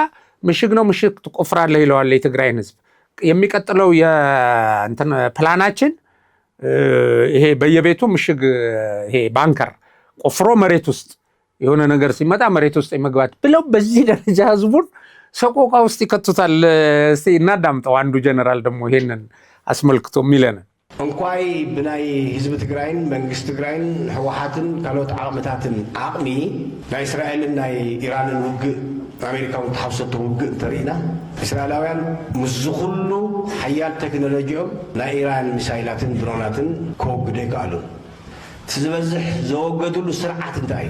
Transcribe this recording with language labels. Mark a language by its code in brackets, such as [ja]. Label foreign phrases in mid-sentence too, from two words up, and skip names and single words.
[am] ምሽግ ነው፣ ምሽግ ትቆፍራለህ ይለዋል የትግራይን ህዝብ። የሚቀጥለው የእንትን ፕላናችን ይሄ በየቤቱ ምሽግ ይሄ ባንከር ቆፍሮ መሬት ውስጥ የሆነ ነገር ሲመጣ መሬት ውስጥ የመግባት ብለው በዚህ ደረጃ ህዝቡን ሰቆቃ ውስጥ ይከቱታል። እስቲ እናዳምጠው። አንዱ ጀነራል ደግሞ ይሄንን አስመልክቶ የሚለን [ti] እንኳይ ብናይ ህዝቢ ትግራይን መንግስቲ ትግራይን ህወሓትን ካልኦት ዓቕምታትን ዓቕሚ ናይ እስራኤልን ናይ ኢራንን ውግእ ኣሜሪካውን ተሓውሰቶ ውግእ እንተሪእና እስራኤላውያን ምስ ዝኩሉ ሓያል ቴክኖሎጂኦም ናይ ኢራን ሚሳይላትን ድሮናትን ከወግዱ ይከኣሉ። እቲ ዝበዝሕ ዘወገድሉ ስርዓት እንታይ እዩ?